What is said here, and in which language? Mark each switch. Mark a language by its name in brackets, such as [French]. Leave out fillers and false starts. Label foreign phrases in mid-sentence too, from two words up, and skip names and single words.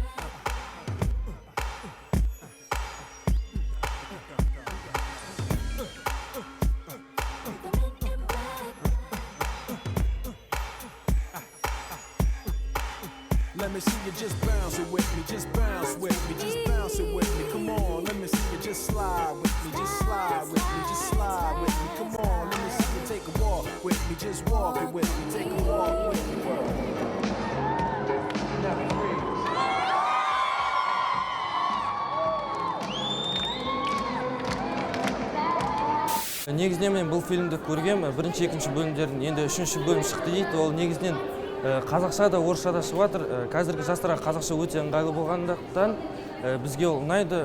[English] Let me see you just bounce it with me, just bounce with me, just bounce it with me. Come on, let me see you just slide with me, just slide with me, just slide with me. Come on, let me see you take a walk with me, just walk it with me, take a walk with me. [Kazakh] Негізінен мен бұл фильмді көргем, бірінші, екінші бөлімдердің енді үшінші бөлім шықты дейді. Ол негізінен қазақша да, орысша да шығып жатыр. Қазіргі жастарға қазақша өте ыңғайлы болғандықтан бізге ол ұнайды.